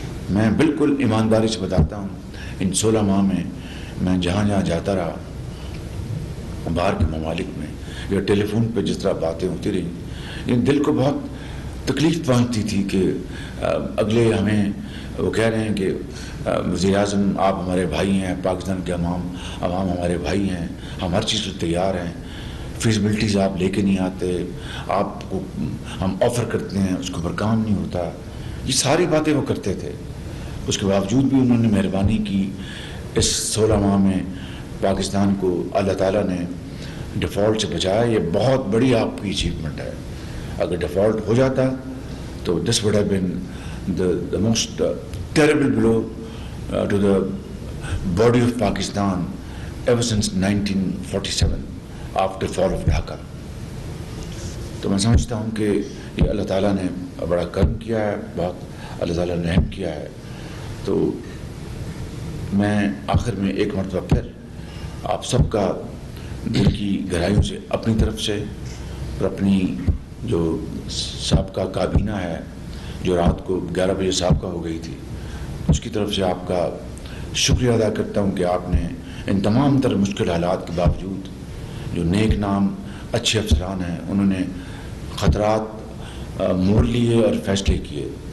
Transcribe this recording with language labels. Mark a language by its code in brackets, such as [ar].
[ur] میں بالکل ایمانداری سے بتاتا ہوں، ان 16 ماہ میں جہاں جہاں جاتا رہا باہر کے ممالک میں یا ٹیلی فون پہ جس طرح باتیں ہوتی رہیں، لیکن دل کو بہت تکلیف پہنچتی تھی کہ اگلے ہمیں وہ کہہ رہے ہیں کہ وزیر اعظم آپ ہمارے بھائی ہیں، پاکستان کے عوام ہمارے بھائی ہیں، ہم ہر چیز سے تیار ہیں، فیزیبلٹیز آپ لے کے نہیں آتے، آپ کو ہم آفر کرتے ہیں اس کے اوپر کام نہیں ہوتا. یہ ساری باتیں وہ کرتے تھے. اس کے باوجود بھی انہوں نے مہربانی کی. اس 16 ماہ میں پاکستان کو اللہ تعالیٰ نے ڈیفالٹ سے بچایا. یہ بہت بڑی آپ کی اچیومنٹ ہے. اگر ڈیفالٹ ہو جاتا تو [en] This would have been the most terrible blow to the body of Pakistan ever since 1947 after fall of Dhaka. [ur] تو میں سمجھتا ہوں کہ یہ اللہ تعالیٰ نے بڑا کرم کیا ہے، بہت اللہ تعالیٰ نے رحم کیا ہے. تو میں آخر میں ایک مرتبہ پھر آپ سب کا دل کی گہرائیوں سے اپنی طرف سے اور اپنی جو سابقہ کابینہ ہے جو رات کو 11 بجے سابقہ ہو گئی تھی، اس کی طرف سے آپ کا شکریہ ادا کرتا ہوں کہ آپ نے ان تمام تر مشکل حالات کے باوجود جو نیک نام اچھے افسران ہیں انہوں نے خطرات مول لیے اور فیصلے کیے،